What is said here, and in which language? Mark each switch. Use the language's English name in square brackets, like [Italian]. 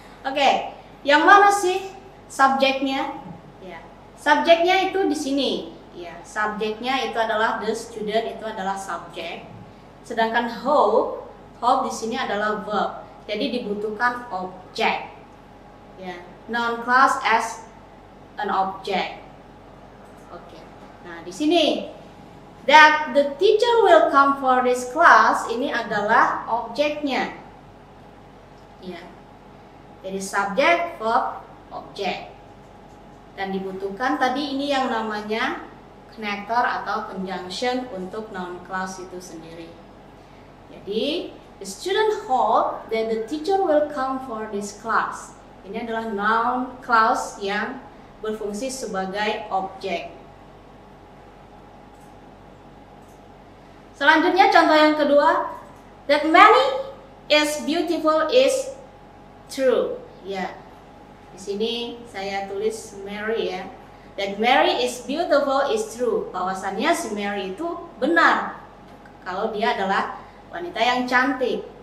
[Indonesian] Oke, yang mana sih subjeknya? Ya, subjeknya itu di sini. Ya, subjeknya itu adalah [English] the student, [Indonesian] itu adalah subjek. Sedangkan hope di sini adalah verb. Jadi dibutuhkan objek. [English] Ya, noun clause as an object. [Indonesian] Oke. Nah, di sini [English] that the teacher will come for this class [Indonesian] ini adalah objeknya. Ya. Jadi subjek, verb, objek. Dan dibutuhkan tadi ini yang namanya connector atau conjunction untuk noun clause itu sendiri. Jadi [English] the student hope that the teacher will come for this class. [Indonesian] Ini adalah noun clause yang berfungsi sebagai objek. Selanjutnya contoh yang kedua, [English] that many is beautiful is true. [Indonesian] Ya, di sini saya tulis Mary ya. [English] That Mary is beautiful is true. [Indonesian] Bahwasannya si Mary itu benar kalau dia adalah wanita yang cantik.